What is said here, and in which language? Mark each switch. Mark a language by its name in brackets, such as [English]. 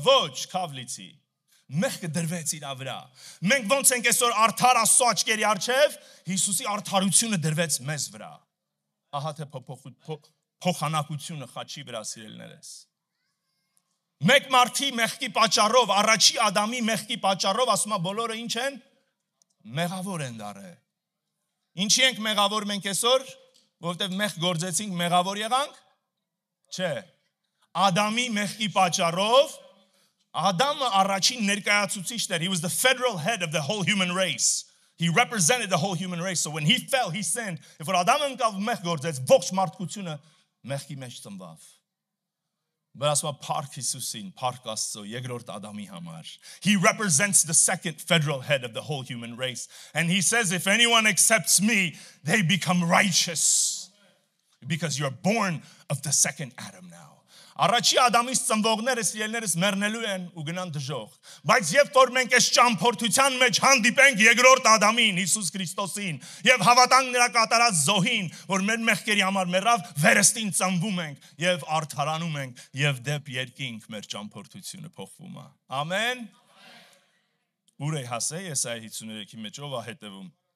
[Armenian] Ոչ, քավլիցի։ Մեղքը դրվեց իր վրա։ Մենք ոնց ենք այսօր արդար Աստծո աչքերի առջև, Հիսուսի արդարությունը դրվեց մեզ վրա։ Ահա թե փոխանակությունը խաչի վրա սիրելիներս։ Մեկ մարդի մեղքի պատճառով, առաջի Ադամի մեղքի պատճառով, ասում է բոլորը ինչ են? Մեղավոր են դարել։ Ինչի ենք մեղավոր մենք այսօր, որովհետև մեղք գործեցինք, մեղավոր եղանք? Չէ։ Ադամի մեղքի պատճառով, Ադամը առաջին ներկայացուցիչն էր. [English] He was the federal head of the whole human race. He represented the whole human race. So when he fell, he sinned. [Armenian] If որ Ադամը ընկավ մեղք գործեց, ողջ մարդկությունը մեղքի մեջ ծնվավ։ But ասում է Փառք Հիսուսին, Փառք Աստծո, երկրորդ Ադամի համար. [English] He represents the second federal head of the whole human race. And he says, if anyone accepts me, they become righteous. Because you're born of the second Adam now. [Armenian] Առաջի Ադամից ծնվողները սիրելիներս մեռնելու են ու գնան դժոխք։ Բայց երբ որ մենք այս ճամփորդության մեջ հանդիպենք երկրորդ Ադամին, Հիսուս Քրիստոսին, եւ հավատանք նրա կատարած զոհին, որ մեր մեղքերի համար մեռավ, վերստին ծնվում ենք եւ արդարանում ենք եւ դեպ երկինք մեր ճամփորդությունը փոխվում է։ Ամեն։ Ուր է հասե Եսայա 53-ի մեջ ով է հետևում։